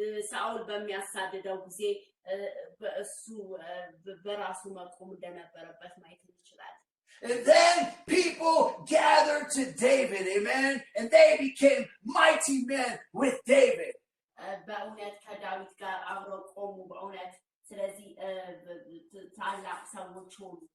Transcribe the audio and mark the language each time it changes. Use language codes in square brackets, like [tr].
[am] ሳኦል በሚያሳድደው ጊዜ በእሱ በራሱ መቆም እንደነበረበት ማየት እንችላለን። [en] And then people gathered to David, amen, and they became mighty men with David. [am] በእውነት ከዳዊት ጋር አብረው ቆሙ። በእውነት ስለዚህ ታላቅ ሰዎች ሆኑ።